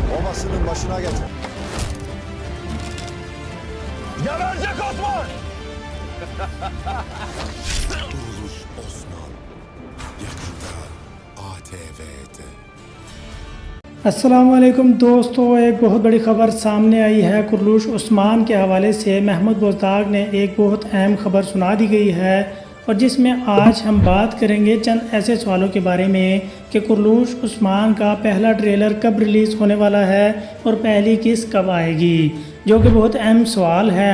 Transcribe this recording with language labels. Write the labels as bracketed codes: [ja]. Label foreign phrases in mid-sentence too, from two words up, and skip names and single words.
[tr] babasının başına getir. Geberecek Osman! Kuruluş Osman. Yakında ATV'de। [hi] अस्सलामुअलैकुम दोस्तों, एक बहुत बड़ी ख़बर सामने आई है। कुरलूश उस्मान के हवाले से महमूद बुज़दाग ने एक बहुत अहम ख़बर सुना दी गई है और जिसमें आज हम बात करेंगे चंद ऐसे सवालों के बारे में कि कुरलूश उस्मान का पहला ट्रेलर कब रिलीज़ होने वाला है और पहली किस्त कब आएगी, जो कि बहुत अहम सवाल है।